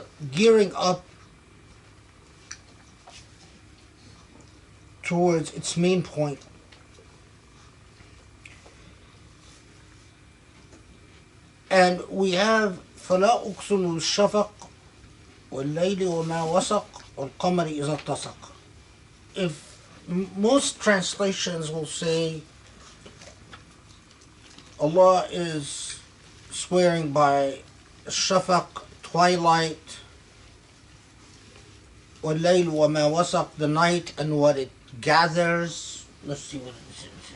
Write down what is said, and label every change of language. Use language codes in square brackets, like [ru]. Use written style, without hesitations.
[en] gearing up towards its main point. And we have [ar] فَلَا أُقْسِمُ بِالشَّفَقِ وَاللَّيْلِ وَمَا وَسَقَ وَالْقَمَرِ إِذَا اتَّسَقَ. [en] If most translations will say Allah is swearing by shafaq, twilight, [ar] وَاللَّيْلِ وَمَا وَسَقَ, [en] the night and what it gathers. Let's see what it say.